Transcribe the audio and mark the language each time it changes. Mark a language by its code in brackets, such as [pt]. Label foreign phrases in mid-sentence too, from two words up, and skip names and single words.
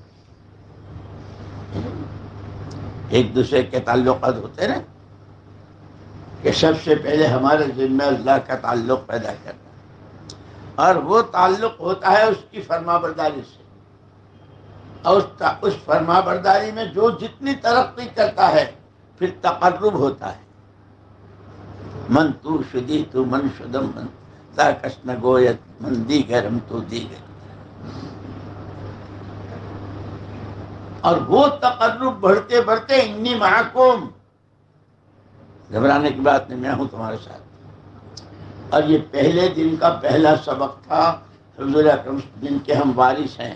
[ur] ایک دوسرے کے تعلقات ہوتے ہیں کہ سب سے پہلے ہمارے ذمہ اللہ کا تعلق پیدا کرنا، اور وہ تعلق ہوتا ہے اس کی فرما برداری سے. اور اس فرما برداری میں جو جتنی ترقی کرتا ہے پھر تقرب ہوتا ہے. [fa] من تو شدی تو من شدم من تا کس نگویت من دیگرم تو دیگر. [ur] اور وہ تقرب بڑھتے بڑھتے [ar] انی معکم، [ur] گھبرانے کی بات نہیں، میں ہوں تمہارے ساتھ. اور یہ پہلے دن کا پہلا سبق تھا حضور اکرم جن کے ہم وارث ہیں.